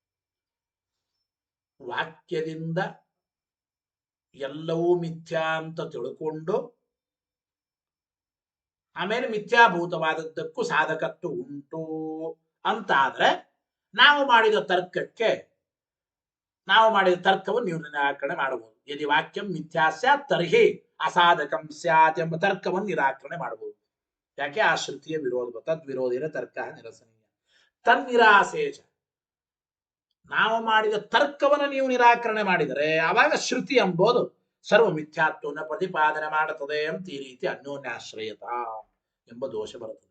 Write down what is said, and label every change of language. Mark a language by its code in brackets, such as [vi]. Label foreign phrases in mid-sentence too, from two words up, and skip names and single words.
[kn] ವಾಕ್ಯದಿಂದ ಎಲ್ಲವೂ ಮಿಥ್ಯಾ ಅಂತ ತಿಳ್ಕೊಂಡು ಆಮೇಲೆ ಮಿಥ್ಯಾಭೂತವಾದದ್ದಕ್ಕೂ ಸಾಧಕತ್ವ ಉಂಟು ಅಂತಾದ್ರೆ ನಾವು ಮಾಡಿದ ತರ್ಕವನ್ನು ನೀವು ನಿರಾಕರಣೆ ಮಾಡಬಹುದು. [sa] ಯದಿ ವಾಕ್ಯಂ ಮಿಥ್ಯಾ ಸ್ಯಾತ್ ತರ್ಹಿ ಅಸಾಧಕಂ ಸ್ಯಾತ್ [kn] ಎಂಬ ತರ್ಕವನ್ನು ನಿರಾಕರಣೆ ಮಾಡಬಹುದು. ಯಾಕೆ? ಆ ಶ್ರುತಿಯ ವಿರೋಧ. [sa] ತದ್ವಿರೋಧಿನ ತರ್ಕ ನಿರಸನೀಯ. [kn] ತನ್ನಿರಾಸೇಚ, ನಾವು ಮಾಡಿದ ತರ್ಕವನ್ನು ನೀವು ನಿರಾಕರಣೆ ಮಾಡಿದರೆ ಆವಾಗ ಶ್ರುತಿ ಎಂಬುದು ಸರ್ವ ಮಿಥ್ಯಾತ್ವವನ್ನು ಪ್ರತಿಪಾದನೆ ಮಾಡುತ್ತದೆ ಅಂತ ಈ ರೀತಿ ಅನ್ಯೋನ್ಯಾಶ್ರಯತ ಎಂಬ ದೋಷ ಬರುತ್ತದೆ.